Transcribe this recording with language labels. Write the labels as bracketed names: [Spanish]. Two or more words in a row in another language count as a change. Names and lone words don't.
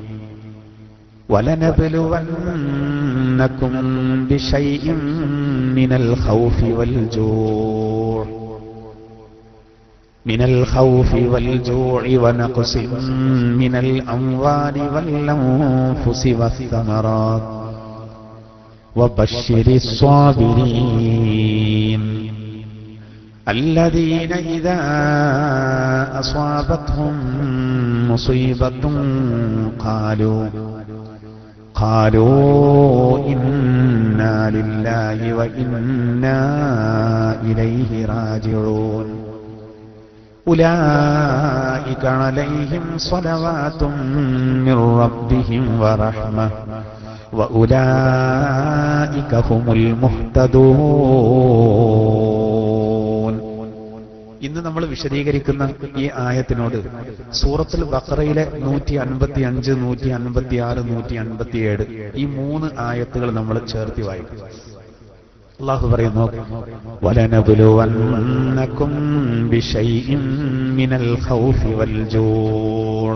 [Arabic] ولنبلونكم بشيء من الخوف والجوع ونقص من الأموال والأنفس والثمرات وبشر الصابرين الذين إذا أصابتهم مصيبة قالوا إنا لله وإنا إليه راجعون أولئك عليهم صلوات من ربهم ورحمة وأولئك هم المهتدون. [Malayalam] ഇന്ന് നമ്മൾ വിശദീകരിക്കുന്ന ഈ ആയത്തിനോട് സൂറത്തുൽ ബഖറയിലെ 155, 156, 157 ഈ 3 ആയത്തുകൾ നമ്മൾ ചേർത്തി വായിക്കും. അല്ലാഹു പറയുന്നു [Arabic] ولنبلونكم بشيء من الخوف والجوع.